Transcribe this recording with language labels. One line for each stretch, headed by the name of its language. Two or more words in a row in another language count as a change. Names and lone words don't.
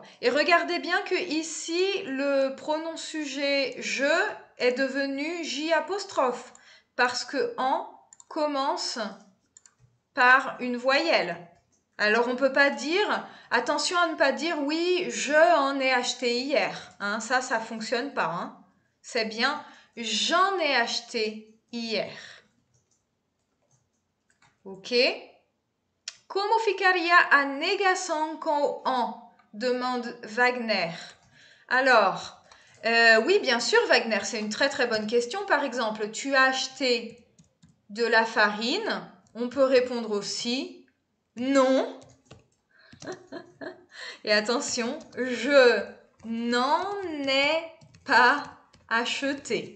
French: Et regardez bien que ici, le pronom sujet je est devenu J apostrophe parce que en commence par une voyelle. Alors on ne peut pas dire, attention à ne pas dire oui, je en ai acheté hier. Hein, ça ne fonctionne pas. Hein. C'est bien, j'en ai acheté hier. Ok?
Portuguese: Como ficaria a negação com o en?
French: Demande Wagner. Alors, oui, bien sûr, Wagner, c'est une très très bonne question. Par exemple, tu as acheté de la farine. On peut répondre aussi non. Et attention, je n'en ai pas acheté.